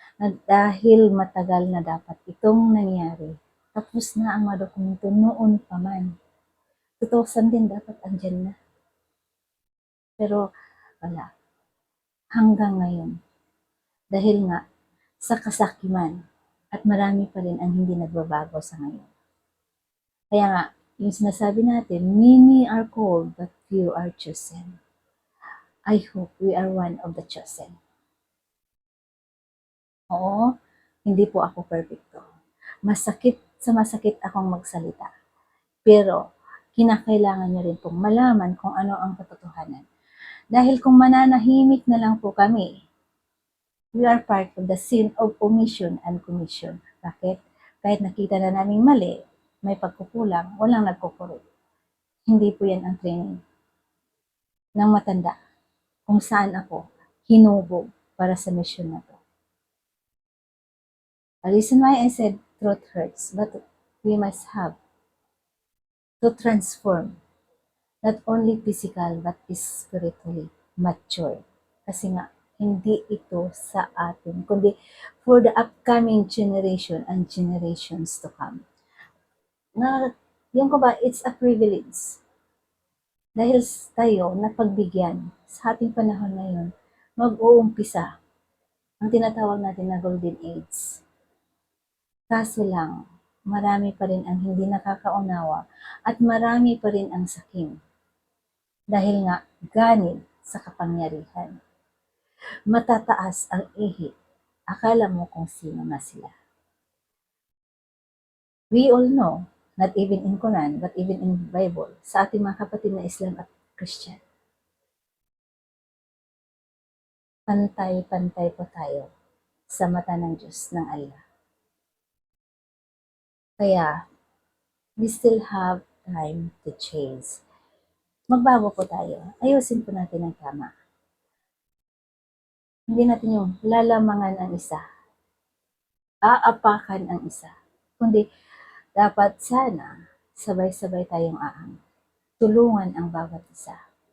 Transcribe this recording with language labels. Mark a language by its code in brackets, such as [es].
[tl] Na dahil matagal na dapat itong nangyari, tapos na ang mga dokumento noon pa man. 2000 din dapat andyan na. Pero wala. Hanggang ngayon. Dahil nga, sa kasakiman, at marami pa rin ang hindi nagbabago sa ngayon. Kaya nga, yung sinasabi natin, [en] many are called, but few are chosen. I hope we are one of the chosen. [tl] Oo, hindi po ako perfecto. Masakit akong magsalita. Pero, kinakailangan nyo rin pong malaman kung ano ang katotohanan. Dahil kung mananahimik na lang po kami, [en] we are part of the sin of omission and commission. [tl] Bakit? Kahit nakita na namin mali, may pagkukulang, walang nagkukurot. Hindi po yan ang training ng matanda kung saan ako hinubog para sa mission na to. [en] A reason why I said truth hurts, but we must have to transform, not only physical but spiritually mature. [tl] Kasi nga, hindi ito sa atin, kundi [en] for the upcoming generation and generations to come. [tl] Na, yung ko ba, [en] it's a privilege. [tl] Dahil tayo napagbigyan sa ating panahon ngayon, mag-uumpisa ang tinatawag natin na golden age. Kaso lang, marami pa rin ang hindi nakakaunawa at marami pa rin ang sakim. Dahil nga, ganid sa kapangyarihan. Matataas ang ihi. Akala mo kung sino na sila. [en] We all know, not even in Quran, but even in Bible, [tl] sa ating mga kapatid na Islam at Christian, pantay-pantay po tayo sa mata ng Diyos ng Allah. [en] Kaya, we still have time to change. [tl] Magbago po tayo. Ayusin po natin ang tama. Hindi natin yung lalamangan ang isa, aapakan ang isa, kundi dapat sana sabay-sabay tayong aang. Tulungan ang bawat isa.